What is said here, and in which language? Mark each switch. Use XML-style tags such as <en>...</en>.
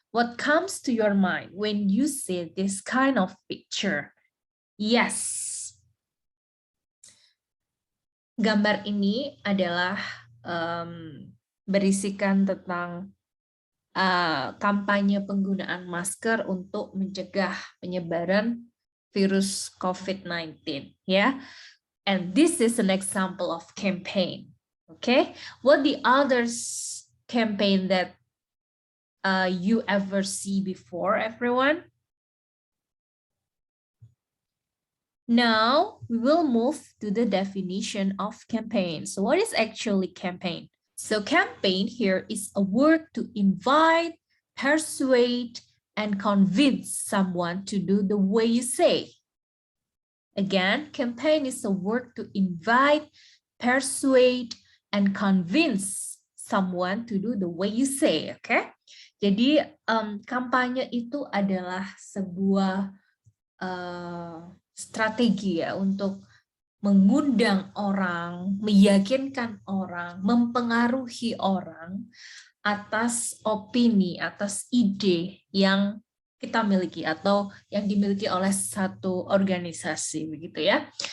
<en>What comes to your mind when you see this kind of picture? Yes.</en> <id>Gambar ini adalah berisikan tentang kampanye penggunaan masker untuk mencegah penyebaran virus COVID-19, yeah?</id> <en>And this is an example of campaign, okay? What the others campaign that you ever see before, everyone? Now, we will move to the definition of campaign. So what is actually campaign? So campaign here is a word to invite, persuade, and convince someone to do the way you say. Again, campaign is a word to invite, persuade, and convince someone to do the way you say. Okay?</en> <id>Jadi kampanye itu adalah sebuah strategi ya untuk mengundang orang, meyakinkan orang, mempengaruhi orang atas opini, atas ide yang kita miliki atau yang dimiliki oleh satu organisasi, begitu ya.</id>